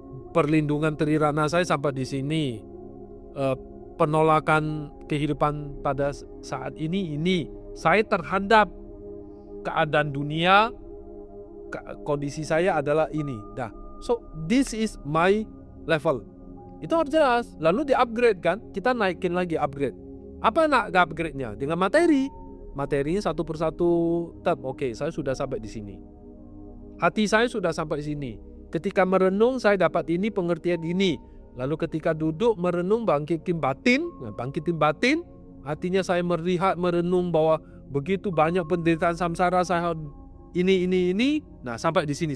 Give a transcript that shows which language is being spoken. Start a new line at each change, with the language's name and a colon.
Indonesian: Perlindungan trirana saya sampai di sini. Penolakan kehidupan pada saat ini. Saya terhadap keadaan dunia, kondisi saya adalah ini. Dah.
English: So, this is my level.
Indonesian: Itu harus jelas. Lalu di-upgrade kan, kita naikin lagi upgrade. Apa nak upgrade-nya? Dengan materi. Materinya satu persatu tab. Oke, saya sudah sampai di sini. Hati saya sudah sampai di sini. Ketika merenung saya dapat ini, pengertian ini. Lalu ketika duduk merenung bangkitin batin. Artinya saya melihat merenung bahwa begitu banyak penderitaan samsara saya ini. Nah, sampai di sini.